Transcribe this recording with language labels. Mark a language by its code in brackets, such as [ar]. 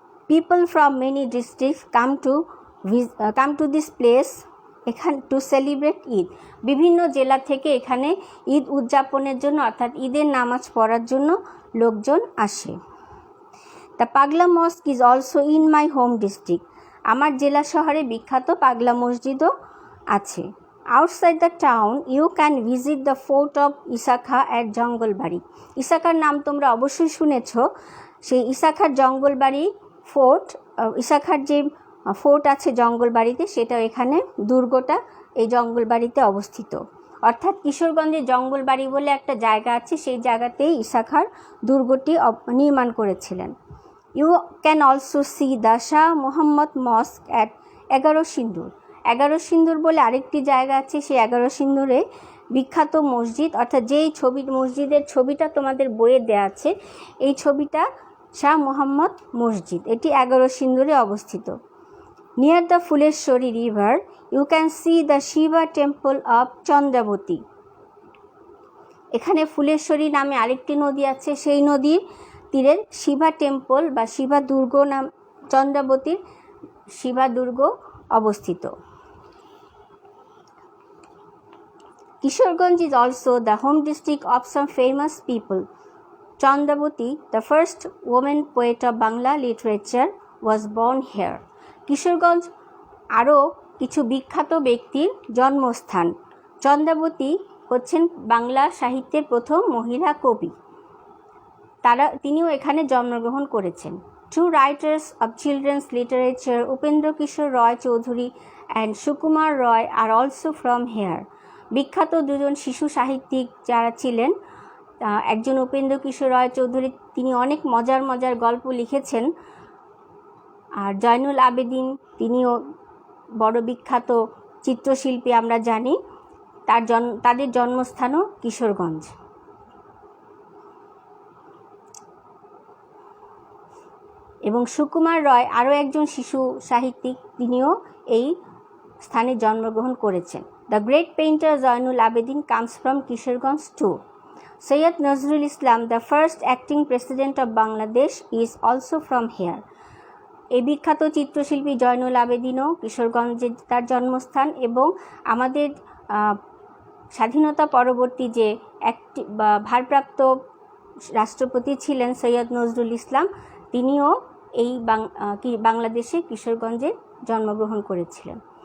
[en] People from many districts come to this place to celebrate Eid. [bn] বিভিন্ন জেলা থেকে এখানে ঈদ উদযাপনের জন্য অর্থাৎ ঈদের নামাজ পড়ার জন্য লোকজন আসে। [en] The Pagla Mosque is also in my home district. [bn] আমার জেলা শহরে বিখ্যাত পাগলা মসজিদও আছে। [en] Outside the town, you can visit the fort of Isakha at Jangalbari. [bn] ইসাখার নাম তোমরা অবশ্যই শুনেছ। সেই ইসাখার জঙ্গলবাড়ি ফোর্ট, ইসাখার যে ফোর্ট আছে জঙ্গলবাড়িতে, সেটা এখানে দুর্গটা এই জঙ্গলবাড়িতে অবস্থিত। অর্থাৎ কিশোরগঞ্জে জঙ্গলবাড়ি বলে একটা জায়গা আছে, সেই জায়গাতেই ইসাখার দুর্গটি নির্মাণ করেছিলেন। [en] You can also see the Shah Mohammad mosque at 11 Sindur. [bn] 11 সিন্দুর বলে আরেকটি জায়গা আছে, সেই 11 সিন্দুরে বিখ্যাত মসজিদ, অর্থাৎ যেই মসজিদের ছবিটা তোমাদের বইয়ে দেওয়া আছে, এই ছবিটা শাহ মোহাম্মদ মসজিদ, এটি 11 সিন্দুরে অবস্থিত। [en] Near the Phuleshwari river you can see the Shiva temple of Chandrabati. [bn] এখানে ফুলেশ্বরী নামে আরেকটি নদী আছে, সেই নদীর তীরের শিবা টেম্পল বা শিবা দুর্গ নাম, চন্দ্রাবতীর শিবা দুর্গ অবস্থিত। [en] Kishoreganj is also the home district of some famous people. Chandravati, the first woman poet of Bangla literature, was born here. [bn] Kishoreganj আরও কিছু বিখ্যাত ব্যক্তির জন্মস্থান। চন্দ্রাবতী হচ্ছেন বাংলা সাহিত্যের প্রথম মহিলা কবি, তিনিও এখানে জন্মগ্রহণ করেছেন। [en] Two writers of children's literature, Upendra Kishore Roy Choudhury and Sukumar Roy, are also from here. [bn] বিখ্যাত দুজন শিশু সাহিত্যিক যারা ছিলেন, একজন উপেন্দ্র কিশোর রয় চৌধুরী, তিনি অনেক মজার মজার গল্প লিখেছেন, আর জয়নুল আবেদিন, তিনিও বড় বিখ্যাত চিত্রশিল্পী আমরা জানি, তাদের জন্মস্থানও কিশোরগঞ্জ। এবং সুকুমার রয় আরও একজন শিশু সাহিত্যিক, তিনিও এই স্থানে জন্মগ্রহণ করেছেন। [en] The great painter Zainul Abidin comes from Kishoreganj too. Sayyid Nazrul Islam, the first acting president of Bangladesh, is also from here. [bn] এই বিখ্যাত চিত্রশিল্পী জয়নুল আবেদিনও কিশোরগঞ্জে তার জন্মস্থান। এবং আমাদের স্বাধীনতা পরবর্তী যে ভারপ্রাপ্ত রাষ্ট্রপতি ছিলেন সৈয়দ নজরুল ইসলাম, তিনিও এই বাংলাদেশে কিশোরগঞ্জে জন্মগ্রহণ করেছিলেন।